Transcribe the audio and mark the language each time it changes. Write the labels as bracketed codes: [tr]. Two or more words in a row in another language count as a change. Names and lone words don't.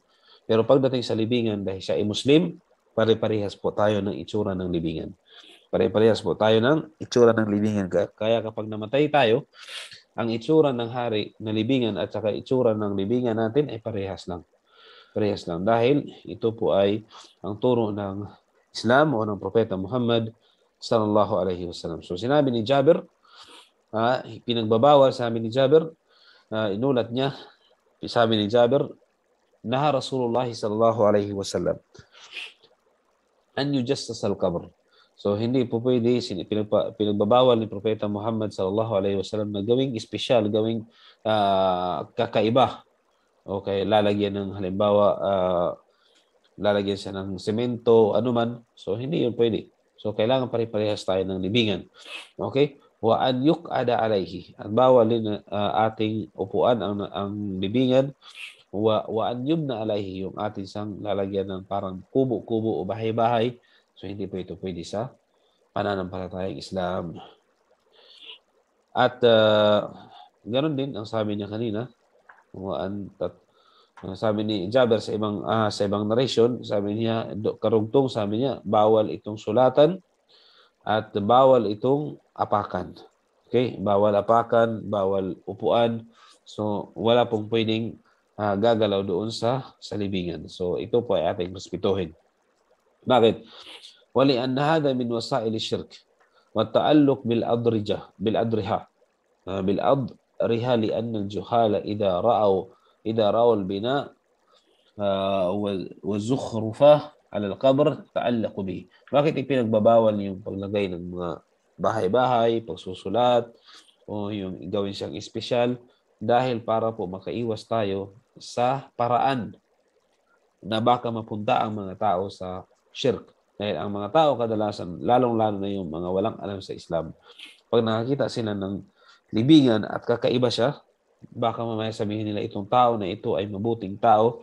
[tl] Pero pagdating sa libingan, dahil siya ay Muslim, pare-parehas po tayo ng itsura ng libingan. Pare-parehas po tayo ng itsura ng libingan. Kaya kapag namatay tayo, ang itsura ng hari na libingan at saka itsura ng libingan natin ay parehas lang. Parehas lang. Dahil ito po ay ang turo ng Islam o ng Propeta Muhammad [ar] صلى الله عليه وسلم. [tl] So sinabi ni Jabir, pinagbabawal sa amin ni Jabir, inulat niya, sabi ni Jabir, [ar] نهى رسول الله صلى الله عليه وسلم أن يجصص القبر. [tl] So hindi po pwede, pinagbabawal ni Propeta Muhammad [ar] صلى الله عليه وسلم [tl] na gawing espesyal, gawing kakaiba. Okay, lalagyan ng halimbawa, lalagyan siya ng semento, anuman. So hindi yun pwede. So, kailangan pare-parehas tayo ng libingan. [ar] Okay? وأن يقعد عليه. [tl] At bawal din ating upuan ang libingan. [ar] وأن يبنى عليه, [tl] yung ating sang lalagyan ng parang kubo-kubo o bahay-bahay. So, hindi po ito pwede sa pananampalatayang Islam. At ganoon din ang sabi niya kanina. Sabi ni Jabir sa ibang narration, sabi niya, karugtong, sabi niya, bawal itong sulatan at bawal itong apakan. [en] Okay? [tl] Bawal apakan, bawal upuan. So, wala pong pwedeng gagalaw doon sa libingan. So, ito po ay ating respetuhin. Bakit? [ar] ولأن هذا من وسائل الشرك والتعلق بالأضرحة لأن الجهال إذا رأوا البناء والزخرفة على القبر تعلقوا به. [tl] Bakit ipinagbabawal yung paglagay ng mga bahay-bahay, pagsusulat, o yung gawin siyang espesyal? Dahil para po makaiwas tayo sa paraan na baka mapunta ang mga tao sa shirk. Dahil ang mga tao kadalasan, lalong-lalo na yung mga walang alam sa Islam, pag nakakita sila ng libingan at kakaiba siya, baka mamaya sabihin nila itong tao na ito ay mabuting tao.